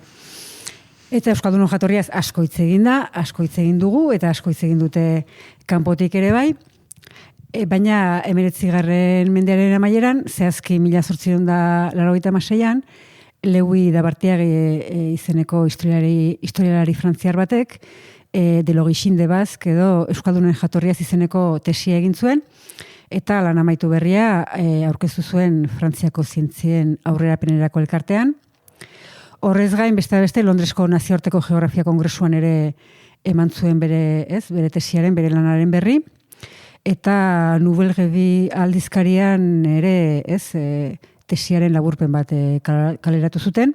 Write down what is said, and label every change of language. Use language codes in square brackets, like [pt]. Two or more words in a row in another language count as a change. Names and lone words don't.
[eu] Eta Euskaldunon jatorriaz asko hitz egin da, asko hitz egin dugu, eta asko hitz egin dute kanpotik ere bai. Baina 19. mendearen amaieran, zehazki 1896an, Lewi Dabartiage izeneko historialari frantziar batek, [fr] de l'origine de Basque [eu] edo Euskaldunen jatorriaz izeneko tesia egin zuen, eta lan amaitu berria aurkeztu zuen Frantziako zientzien aurrerapenerako elkartean. Horrez gain, beste Londresko nazioarteko geografia kongresuan ere eman zuen bere tesiaren, bere lanaren berri, eta Nouvelle Revue aldizkarian ere, tesiaren laburpen bat kaleratu zuten.